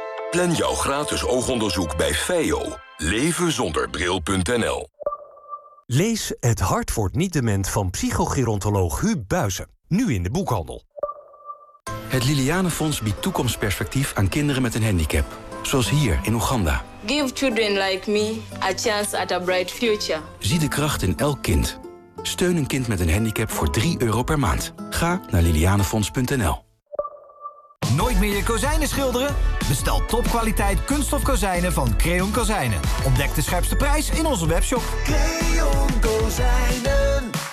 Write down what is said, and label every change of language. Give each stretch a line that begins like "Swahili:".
Dutch: Plan jouw gratis oogonderzoek bij Feio. levenzonderbril.nl. Lees Het hart wordt niet dement van psychogerontoloog Huub Buizen. Nu in de boekhandel. Het Liliane Fonds biedt toekomstperspectief aan kinderen met een handicap. Zoals hier in Oeganda.
English: Give children like me a chance at a bright future.
Dutch: Zie de kracht in elk kind. Steun een kind met een handicap voor 3 euro per maand. Ga naar lilianefonds.nl. Nooit meer je kozijnen schilderen? Bestel topkwaliteit kunststof kozijnen van Creon Kozijnen. Ontdek de scherpste prijs in onze webshop. Creon Kozijnen.